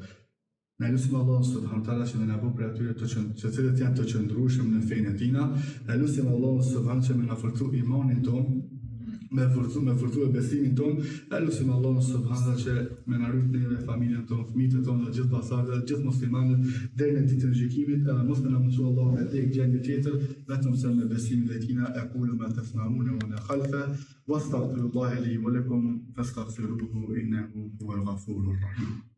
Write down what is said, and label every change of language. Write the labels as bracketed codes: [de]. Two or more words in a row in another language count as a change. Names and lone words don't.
[sq] Ne lutim Allahun [ar] سبحانه وتعالى [sq] që na bëj për atyre të cilët janë të qëndrueshëm në fenë e tina, ne lutim Allahun [ar] سبحانه وتعالى [sq] që na forcoj imanin ton, me forcu e besimin ton, e lusim Allahun subhanallahu që me na rrit neve familjen tonë, fëmijët tonë, dhe gjithë pasardhët, gjithë muslimanët deri në ditën e gjykimit, edhe mos na mësoj Allahu me tek gjendje tjetër, vetëm se me besimin e tina [ar] أقول ما تسمعون ولا خلفا واستغفر الله لي ولكم فاستغفروه إنه هو الغفور الرحيم.